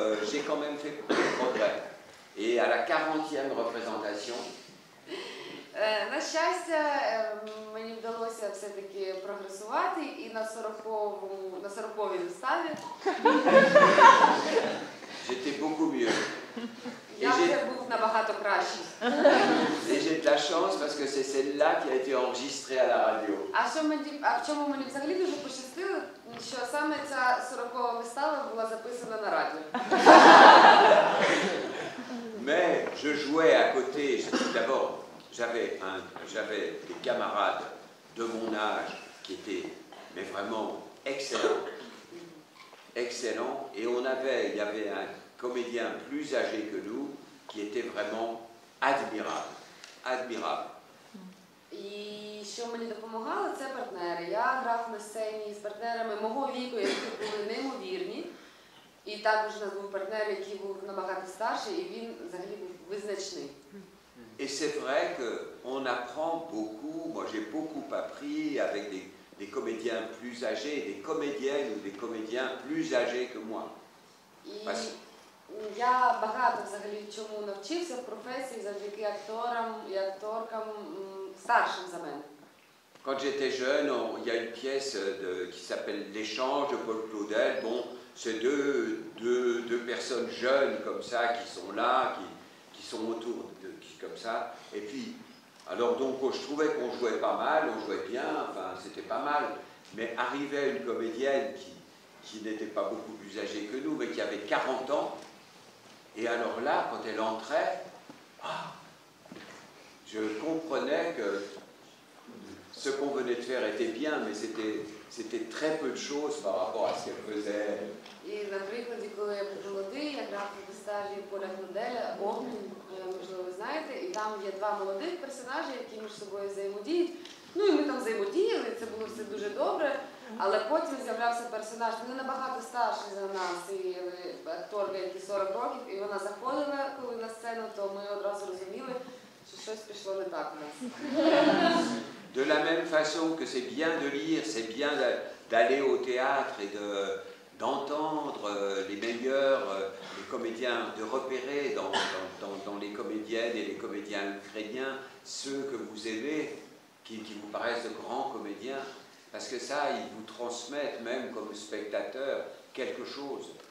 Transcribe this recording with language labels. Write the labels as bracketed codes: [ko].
[fr] j'ai quand même fait des progrès. Et à la 40e représentation, [uk] На щастя, мені вдалося все-таки прогресувати, і на 40-й виставі [fr] j'étais beaucoup mieux. [uk] я вже був набагато кращий. [fr] Et j'ai de la chance parce que c'est celle-là qui a été enregistrée à la radio. [uk] А в чому мені взагалі дуже пощастило, що саме ця 40-ва вистава була записана на радіо. [fr] Mais je jouais à côté, d'abord, j'avais des camarades de mon âge qui étaient mais vraiment excellents, et il y avait un comédien plus âgé que nous qui était vraiment admirable. [uk] І що мені допомагало, це партнери. Я грав на сцені з партнерами мого віку, які були неймовірні. І також у нас був партнер, який був набагато старший, і він взагалі був визначний. [fr] Et c'est vrai qu'on apprend beaucoup, moi j'ai beaucoup appris avec des comédiens plus âgés, des comédiennes ou des comédiens plus âgés que moi. [uk] І я багато взагалі чому навчився в професії завдяки акторам і акторкам старшим за мене. [fr] Quand j'étais jeune, il y a une pièce qui s'appelle L'échange de Paul Claudel. Bon, c'est deux personnes jeunes comme ça qui sont là, qui sont autour comme ça. Et puis, alors donc je trouvais qu'on jouait pas mal, on jouait bien, enfin c'était pas mal. Mais arrivait une comédienne qui n'était pas beaucoup plus âgée que nous, mais qui avait 40 ans. Et alors là, quand elle entrait, je comprenais que ce qu'on venait de faire était bien, mais c'était très peu de choses par rapport à ce qu'elle faisait. [uk] І, наприклад, коли я був молодий, я грав на виставі Поля Гнуделя «Огонь», можливо, ви знаєте, і там є два молодих персонажі, які між собою взаємодіють. Ну і ми там взаємодіяли, це було все дуже добре, але потім з'являвся персонаж, не набагато старший за нас, і акторка, якій 40 років, і вона заходила коли на сцену, то ми одразу розуміли, що щось пішло не так у нас. [fr] De la même façon que c'est bien de lire, c'est bien d'aller au théâtre et d'entendre les meilleurs, les comédiens, de repérer dans les comédiennes et les comédiens ukrainiens ceux que vous aimez, qui vous paraissent de grands comédiens, parce que ça, ils vous transmettent même comme spectateur quelque chose.